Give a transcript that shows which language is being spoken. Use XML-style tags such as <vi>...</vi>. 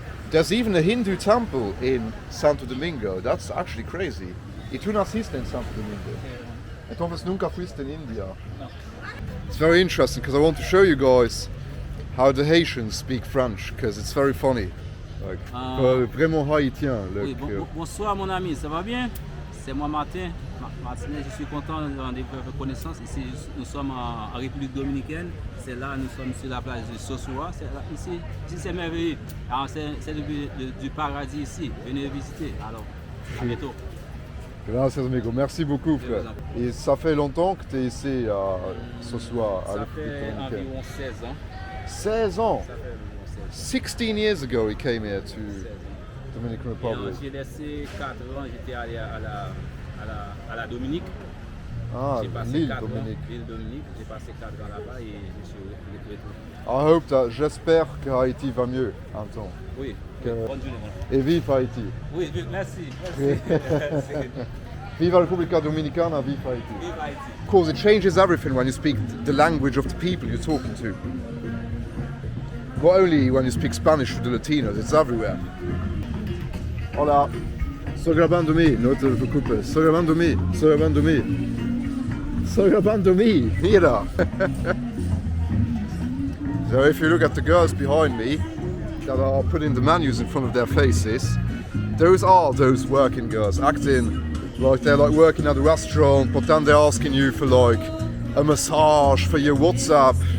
<en>There's even a Hindu temple in Santo Domingo. That's actually crazy.</en> <es>¿Y tú naciste en Santo Domingo? Entonces nunca fuiste en India? No.</es> <en>It's very interesting because I want to show you guys how the Haitians speak French because it's very funny.</en> <fr>Like, vraiment haïtien. Oui, bonsoir mon ami, ça va bien? C'est moi Martin. Martinez, je suis content de votre connaissance. Ici, nous sommes en République Dominicaine. C'est là, nous sommes sur la plage de Sosua. Ici c'est merveilleux. C'est du paradis ici. Venez visiter. Alors, à bientôt.</fr> <es>Gracias amigo,</es> <fr>merci beaucoup frère. Et ça fait longtemps que tu es ici à Sosua, à Ça fait environ 16 ans. 16 ans? Ça fait environ 16 ans.</fr> <en>16 years ago he came here to Dominican Republic.</en> <fr>J'ai laissé 4 ans, j'étais allé à la Dominique. Ah, J'ai passé l'île 4 ans, Dominique. l'île Dominique. J'ai passé 4 ans là-bas et je suis retourné.</fr> <en>I hope that,</en> <fr>j'espère que Haïti va mieux, Anton. Oui, Que- bonne journée. Et vive Haïti. Oui, merci.</fr> <es>Viva República Dominicana,</es> <fr>vive Haïti. Vive Haïti.</fr> <en>Of course, it changes everything when you speak the language of the people you're talking to. Not only when you speak Spanish to the Latinos, it's everywhere.</en> <es>Hola. Estoy grabando mí, no te preocupes. Estoy grabando mí, estoy grabando mí. Estoy grabando mí, mira.</es> <en>So if you look at the girls behind me that are putting the menus in front of their faces, those are those working girls acting like they're like working at a restaurant, but then they're asking you for like a massage for your WhatsApp.</en>